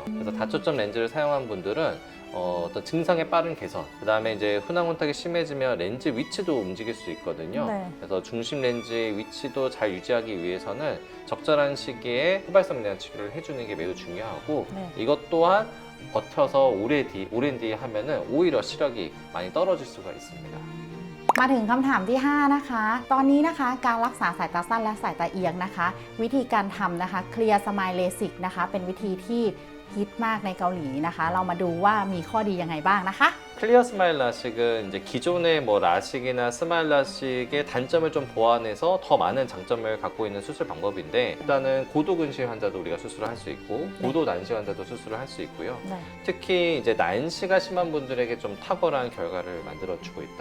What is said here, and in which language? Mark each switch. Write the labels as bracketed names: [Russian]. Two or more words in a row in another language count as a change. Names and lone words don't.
[Korean] 그래서 다초점 렌즈를 사용한 분들은 어떤 증상의 빠른 개선, 그 다음에 이제 훈황 혼탁이 심해지면 렌즈 위치도 움직일 수 있거든요. 네. 그래서 중심 렌즈의 위치도 잘 유지하기 위해서는 적절한 시기에 후발성 백내장 치료를 해주는 게 매우 중요하고 네. 이것 또한 버텨서 오랜 뒤에 하면은 오히려 시력이 많이 떨어질 수가 있습니다. [Thai] มาถึงคำถามที่5นะคะตอนนี้นะคะการรักษาสายตาสั้นและสายตาเอียงนะคะวิธีการทำนะคะเคลียร์สมายเลสิกนะคะเป็นวิธีที่ฮิตมากในเกาหลีนะคะเรามาดูว่ามีข้อดียังไงบ้างนะคะ [Korean] 클리어 스마일 라식은 이제 기존의 뭐 라식이나 스마일 라식의 단점을 좀 보완해서 더 많은 장점을 갖고 있는 수술 방법인데 일단은 고도 근시 환자도 우리가 수술을 할 수 있고 고도 난시 환자도 수술을 할 수 있고요. 네. 특히 이제 난시가 심한 분들에게 좀 탁월한 결과를 만들어주고 있다.